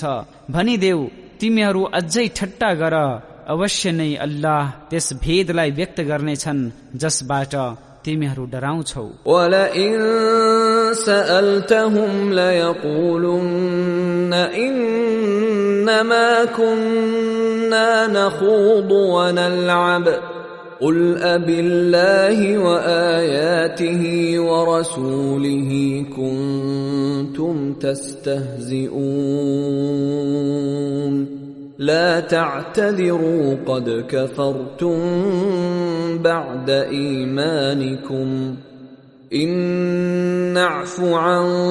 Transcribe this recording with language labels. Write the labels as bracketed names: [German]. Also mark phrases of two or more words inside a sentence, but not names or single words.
[Nepali] भनिदेऊ तिमीहरू अझै ठट्टा गर, अवश्य नै अल्लाह त्यस भेदलाई व्यक्त गर्नेछन् जसबाट तिमीहरू डराउँछौ। [Arabic] ولئن سألتهم ليقولن إنما كنا نخوض ونلعب قل أبالله وآياته ورسوله كنتم تستهزئون لا تعتذروا قد كفرتم بعد إيمانكم إن نعف عن